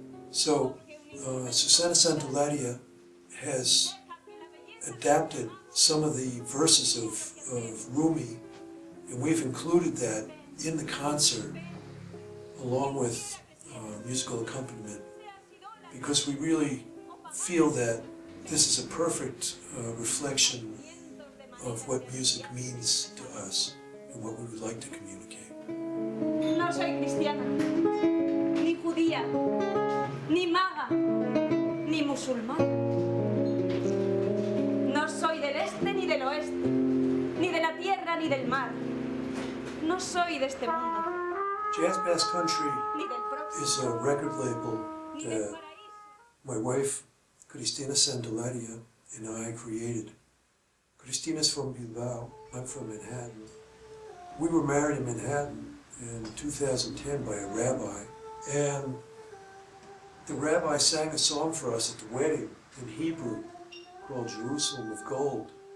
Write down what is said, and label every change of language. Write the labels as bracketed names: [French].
[English] So Susana Santolaria has adapted some of the verses of Rumi, and we've included that in the concert along with musical accompaniment, because we really feel that this is a perfect reflection of what music means to us and what we would like to communicate. [Spanish] No soy cristiana, ni judía, ni maga, ni musulmán. No soy del este ni del oeste, ni de la tierra ni del mar. No soy de este mundo. [English] Jazz Bass Country is a record label that my wife Cristina Santolaria and I created. Cristina's from Bilbao, I'm from Manhattan. We were married in Manhattan in 2010 by a rabbi, and the rabbi sang a song for us at the wedding in Hebrew called Jerusalem of Gold.